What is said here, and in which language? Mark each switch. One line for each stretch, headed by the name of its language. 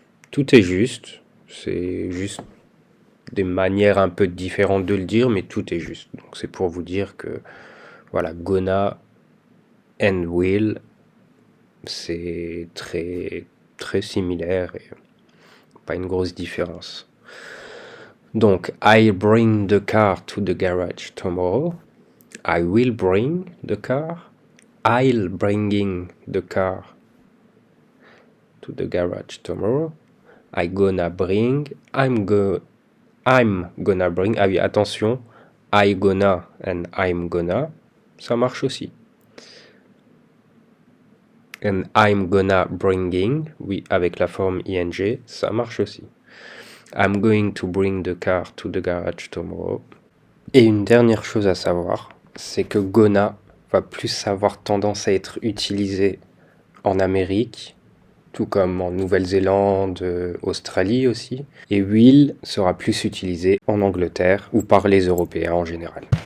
French: Tout est juste, c'est juste des manières un peu différentes de le dire, mais tout est juste. Donc c'est pour vous dire que voilà, gonna and will, c'est très similaire et pas une grosse différence.
English: Donc, I'll bring the car to the garage tomorrow. I will bring the car. I'll bringing the car to the garage tomorrow. I'm gonna bring. I'm gonna bring.
French: Ah oui, attention.
English: I gonna and I'm gonna,
French: ça marche aussi.
English: And I'm gonna bringing,
French: oui, avec la forme ing, ça marche aussi.
English: I'm going to bring the car to the garage tomorrow.
French: Et une dernière chose à savoir, c'est que gonna va plus avoir tendance à être utilisé en Amérique, tout comme en Nouvelle-Zélande, Australie aussi. Et will sera plus utilisé en Angleterre ou par les Européens en général.